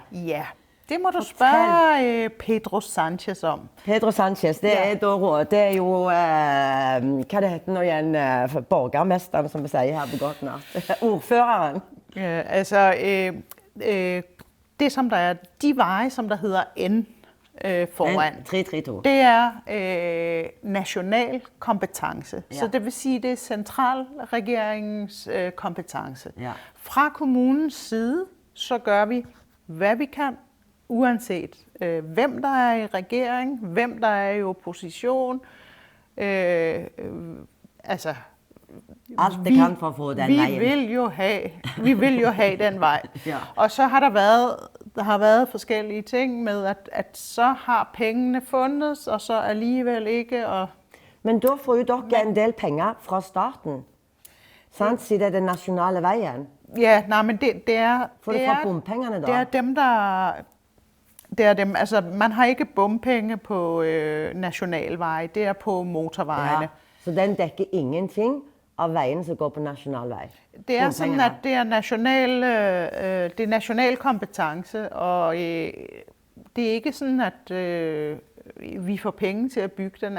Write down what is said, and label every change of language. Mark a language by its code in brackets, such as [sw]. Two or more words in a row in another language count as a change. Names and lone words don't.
[no] Det må du spørre Pedro Sanchez om. Pedro Sanchez, det er jo, hva det heter nå igjen, borgermesteren, som vi sier her på godt natt. Ordføreren. [da] Det som der er, de veje, som der hedder N, foran. 332. Det er national kompetence. Så det vil sige, det er centralregeringens kompetence. Fra kommunens side, så gør vi, hvad vi kan, uanset hvem der er i regering, hvem der er i opposition. Altså, alt det kan for at få den vejen. Vi vil jo have den vej. Og så har der har været forskellige ting med, at så har pengene fundet, og så alligevel ikke. [no] Men da får jo dere en del penger fra staten, sant? Siden det er den nationale veien. [da] Men det er... [no] Får du fra bompengene da? [da] Det er dem, der... Det er dem, altså man har ikke bompenge på nationalveje, det er på motorvejene. Så den dækker ingenting af vejen, som går på nationalvej? Det er sådan, at det er national kompetence, og det er ikke sådan, at vi får penge til at bygge den.